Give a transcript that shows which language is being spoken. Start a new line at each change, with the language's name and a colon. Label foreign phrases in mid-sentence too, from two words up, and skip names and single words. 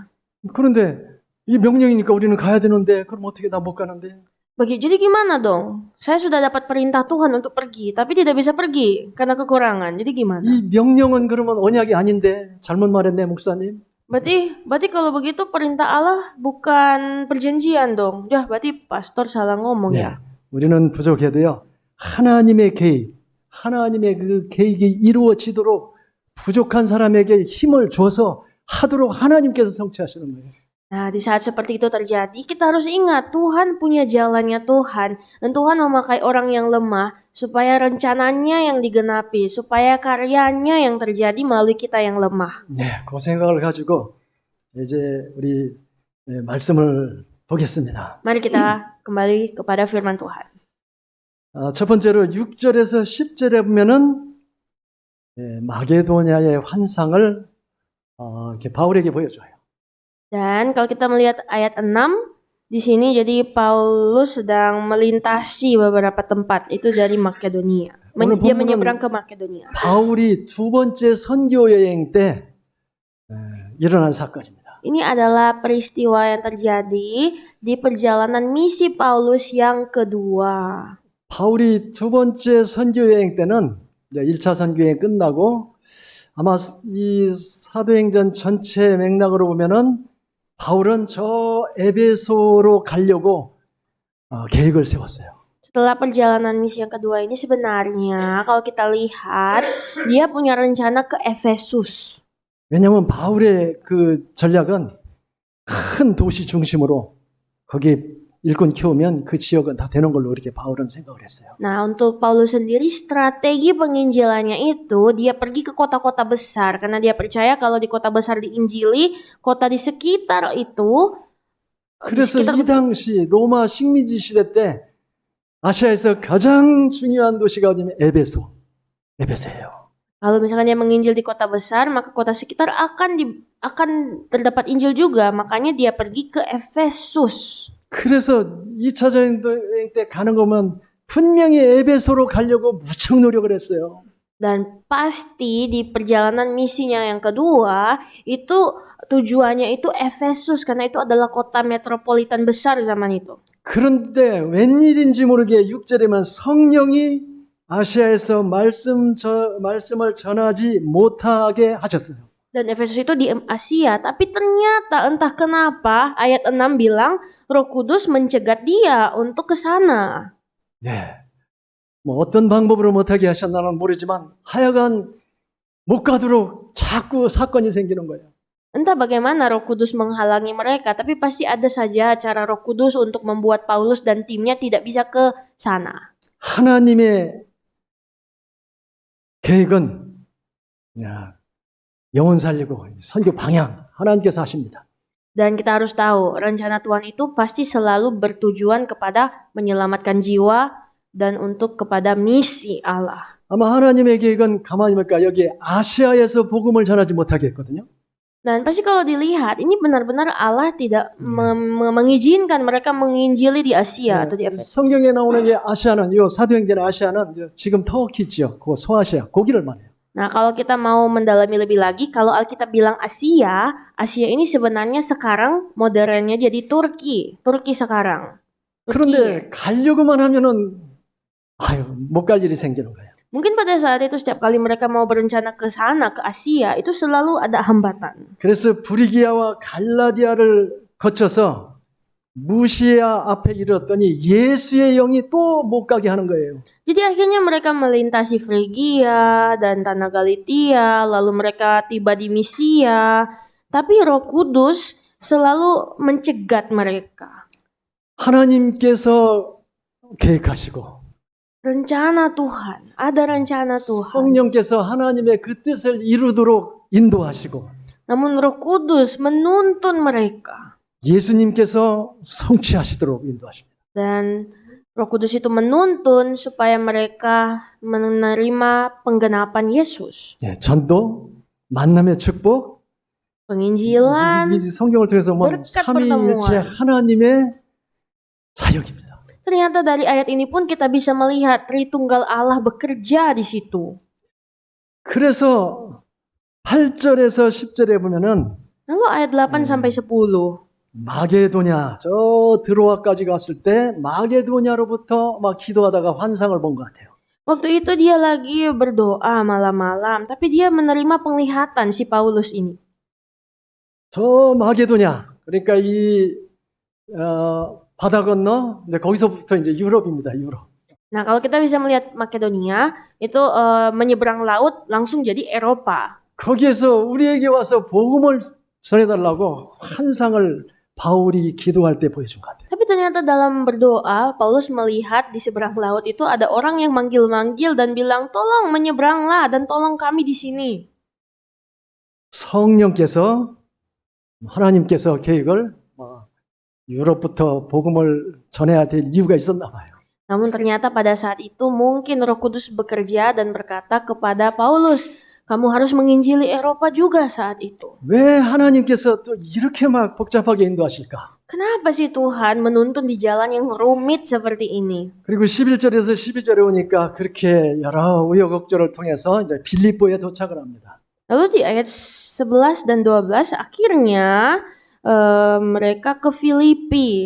Korean: 그런데 이 명령이니까 우리는 가야 되는데 그럼 어떻게 나 못 가는데?
Indonesian: Jadi gimana dong? Saya sudah dapat perintah Tuhan untuk pergi, tapi tidak bisa pergi karena kekurangan. Jadi gimana?
Korean: 이 명령은 그러면 언약이 아닌데 잘못 말했네 목사님.
Indonesian: Berarti kalau begitu perintah Allah bukan perjanjian dong. Ya, berarti pastor salah ngomong ya.
Korean: 우리는 부족해도요. 하나님의 계획, 하나님의 그 계획이 이루어지도록 부족한 사람에게 힘을 줘서 하도록 하나님께서 성취하시는 거예요.
Indonesian: Nah, di saat seperti itu terjadi, kita harus ingat Tuhan punya jalannya Tuhan. Dan Tuhan memakai orang yang lemah supaya rencananya yang digenapi, supaya karyanya yang terjadi melalui kita yang lemah.
Korean: 네, 그 생각을 가지고 이제 우리 말씀을 보겠습니다.
Indonesian: Mari kita kembali kepada firman Tuhan.
Korean: 첫 번째로 6절에서 10절에 보면은 마게도냐의 환상을 이렇게 바울에게 보여줘요.
Indonesian: Dan kalau kita melihat ayat 6, di sini jadi Paulus sedang melintasi beberapa tempat. Itu dari Makedonia. Dia menyeberang ke Makedonia.
Korean: 바울이 두 번째 선교 여행 때 일어난 사건입니다.
Indonesian: Ini adalah peristiwa yang terjadi di perjalanan misi Paulus yang kedua.
Korean: 바울이 두 번째 선교 여행 때는 1차 선교 여행 끝나고 아마 이 사도행전 전체 맥락으로 보면은 바울은 저 에베소로 가려고 계획을 세웠어요.
Indonesian: Setelah perjalanan misi yang kedua ini sebenarnya kalau kita lihat dia punya rencana ke Efesus.
Korean: 왜냐하면 바울의 그 전략은 큰 도시 중심으로 거기 일꾼 키우면 그 지역은 다 되는 걸로 이렇게 바울은 생각을 했어요.
Indonesian: Nah, untuk Paulus sendiri strategi penginjilannya itu dia pergi ke kota-kota besar karena dia percaya kalau di kota besar diinjili, kota di sekitar itu
Korean: 그래서 이 당시 로마 식민지 시대 때 아시아에서 가장 중요한 도시가 어디냐면 에베소예요.
Indonesian: kalau misalkan dia menginjil di kota besar, maka kota sekitar akan terdapat injil juga. Makanya dia pergi ke Efesus.
Korean: 그래서 2차 여행 때 가는 거면 분명히 에베소로 가려고 무척 노력을 했어요.
Indonesian: Dan pasti di perjalanan misinya yang kedua itu tujuannya itu Efesus karena itu adalah kota metropolitan besar zaman itu.
Korean: 그런데 웬일인지 모르게 6절에만 성령이 아시아에서 말씀을 전하지 못하게 하셨어요.
Indonesian: Dan Efesus itu di Asia, tapi ternyata entah kenapa ayat 6 bilang Roh Kudus mencegat dia untuk ke sana.
Korean: 네. 뭐 어떤 방법으로 못하게 하셨나는 모르지만 하여간 못 가도록 자꾸 사건이 생기는 거예요.
Indonesian: Entah bagaimana Roh Kudus menghalangi mereka, tapi pasti ada saja cara Roh Kudus untuk membuat Paulus dan timnya tidak bisa ke sana.
Korean: 하나님의 계획은 영혼 살리고 선교 방향 하나님께서 하십니다.
Indonesian: Dan kita harus tahu, rencana Tuhan itu pasti selalu bertujuan kepada menyelamatkan jiwa dan untuk kepada misi Allah.
Korean: 아마 하나님의 계획은 가만히 보니까 여기 아시아에서 복음을 전하지 못하게 했거든요.
Indonesian: Dan pasti kalau dilihat, ini benar-benar Allah tidak mengizinkan mereka menginjili di Asia atau di Efesus.
Korean: 성경에 나오는 이 아시아는, 이 사도행전의 아시아는 지금 터키 지역, 그 소아시아, 거기를 말해요.
Indonesian: Nah, kalau kita mau mendalami lebih lagi, kalau Alkitab bilang Asia, Asia ini sebenarnya sekarang modernnya jadi Turki sekarang.
Korean: 그런데 가려고만 하면은 못 갈 일이 생기는 거예요.
Indonesian: Mungkin pada saat itu setiap kali mereka mau berencana ke sana, ke Asia, itu selalu ada hambatan.
Korean: 그래서 브리기아와 갈라디아를 거쳐서 무시아 앞에 이르렀더니 예수의 영이 또 못 가게 하는 거예요.
Indonesian: Jadi akhirnya mereka melintasi Frigia dan tanah Galatia, lalu mereka tiba di Misia, tapi Roh Kudus selalu mencegat mereka.
Korean: 하나님께서 계획하시고
Indonesian: Rencana Tuhan, ada rencana Tuhan.
Korean: 성령께서 하나님의 그 뜻을 이루도록 인도하시고
Indonesian: Namun Roh Kudus menuntun mereka.
Korean: 예수님께서 성취하시도록 인도하십니다.
Indonesian: Dan Roh Kudus itu menuntun supaya mereka menerima penggenapan Yesus.
Korean: 예, 전도, 만남의 축복,
Indonesian: Penginjilan,
Korean: 이 성경을 통해서 보면
Indonesian: berkat
Korean: 삼위일체
Indonesian: pertemuan.
Korean: 하나님의 사역입니다.
Indonesian: Ternyata dari ayat ini pun kita bisa melihat Tritunggal Allah bekerja di situ.
Korean: 그래서 8절에서 10절에 보면은
Indonesian: Lalu ayat 8 sampai 10.
Korean: 마게도냐, 저 드로아까지 갔을 때 마게도냐로부터 막 기도하다가 환상을 본 것 같아요.
Indonesian: Waktu itu dia lagi berdoa malam-malam, tapi dia menerima penglihatan si Paulus ini.
Korean: 저 마게도냐, 그러니까 이 바다 건너 이제 거기서부터 이제 유럽입니다. 유럽.
Indonesian: Nah, kalau kita bisa melihat Makedonia, itu menyeberang laut langsung jadi Eropa.
Korean: 거기에서 우리에게 와서 복음을 전해달라고 환상을 바울이 기도할 때 보여준 것 같아요.
Indonesian: Tapi ternyata dalam berdoa, Paulus melihat di seberang laut itu ada orang yang manggil-manggil dan bilang, tolong menyeberanglah dan tolong kami di sini.
Korean: 성령께서 하나님께서 계획을 유럽부터 복음을 전해야 될 이유가 있었나 봐요.
Indonesian: Namun ternyata pada saat itu mungkin Roh Kudus bekerja dan berkata kepada Paulus, kamu harus menginjili Eropa juga saat itu.
Korean: 왜 하나님께서 또 이렇게 막 복잡하게 인도하실까?
Indonesian: Kenapa sih Tuhan menuntun di jalan yang rumit seperti ini?
Korean: 그리고 11절에서 12절에 오니까 그렇게 여러 우여곡절을 통해서 이제 빌립보에 도착을 합니다.
Indonesian: Lalu di ayat 11 dan 12 akhirnya mereka ke Filipi.